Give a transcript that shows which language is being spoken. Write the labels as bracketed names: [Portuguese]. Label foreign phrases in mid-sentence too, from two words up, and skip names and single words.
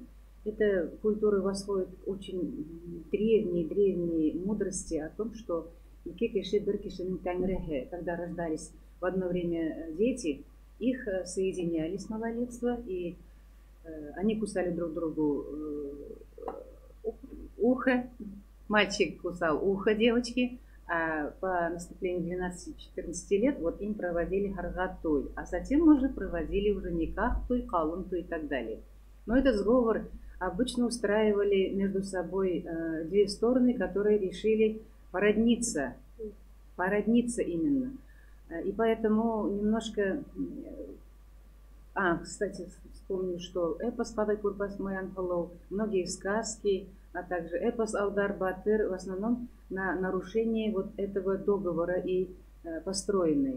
[Russian] Эта культура восходит очень древние мудрости о том, что когда рождались в одно время дети, их соединяли с малолетства, и они кусали друг другу ухо. Мальчик кусал ухо девочки, а по наступлению 12-14 лет вот им проводили Кыргатуй, а затем уже проводили уже никах туй, калун туй и так далее. Но этот сговор обычно устраивали между собой две стороны, которые решили породниться именно. И поэтому немножко... кстати, вспомню, что эпос «Кадай Курпас Маянхалов», многие сказки, а также эпос «Алдар Батыр» в основном на нарушении вот этого договора и построенный.